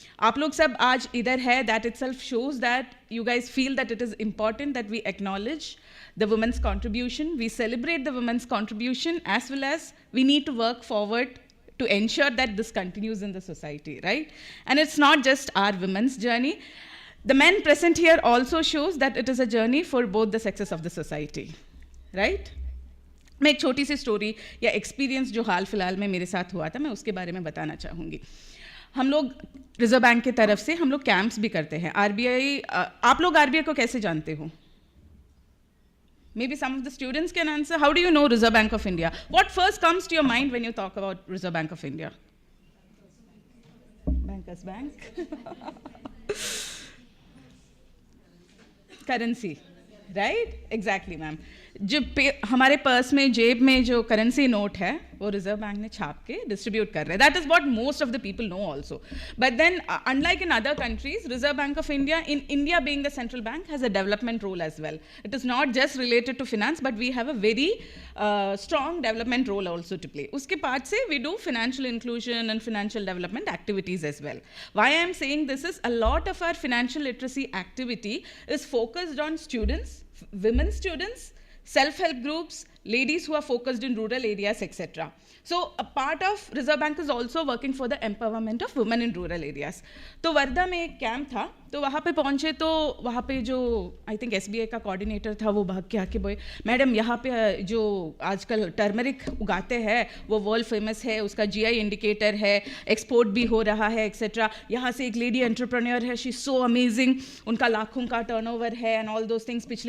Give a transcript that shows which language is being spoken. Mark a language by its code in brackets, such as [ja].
[hi] आप लोग सब आज इधर है, [en] that itself shows that you guys feel that it is important that we acknowledge the women's contribution, we celebrate the women's contribution, as well as we need to work forward to ensure that this continues in the society, right? And it's not just our women's journey. The men present here also shows that it is a journey for both the sexes of the society, right? [hi] मैं एक छोटी सी story या experience जो हाल फिलहाल में मेरे साथ हुआ था, मैं उसके बारे में बताना चाहूँगी. हम लोग रिजर्व बैंक की तरफ से हम लोग कैंप्स भी करते हैं. आरबीआई, आप लोग आरबीआई को कैसे जानते हो? [en] Maybe some of the students can answer. How do you know Reserve Bank of India? What first comes to your mind when you talk about Reserve Bank of India? Bankers Bank. Currency, right? Exactly, ma'am. [hi] जो हमारे purse में जेब में जो currency note है वो reserve bank ने छाप के डिस्ट्रीब्यूट कर रहे हैं. [en] That is what most of the people know also. But then unlike in other countries, Reserve Bank of India, in India being the central bank, has a development role as well. It is not just related to finance, but we have a very strong development role also to play. [hi] उसके part से [en] We do financial inclusion and financial development activities as well. Why I am saying this is a lot of our financial literacy activity is focused on students, women students, self-help groups, ladies who are focused in rural areas, etc. So a part of Reserve Bank is also working for the empowerment of women in rural areas. [hi] तो वर्धा में एक camp था, तो वहाँ पे पहुँचे तो वहाँ पे जो [en] I think [hi] SBI का कोऑर्डिनेटर था वो भाग के आके बोले, मैडम यहाँ पे जो आजकल टर्मरिक उगाते हैं वो वर्ल्ड फेमस है, उसका GI इंडिकेटर है, एक्सपोर्ट भी हो रहा है, एक्सेट्रा. यहाँ से एक लेडी एंटरप्रेन्योर है, [en] she so amazing, [hi] उनका लाखों का टर्नओवर है [en] And all those things.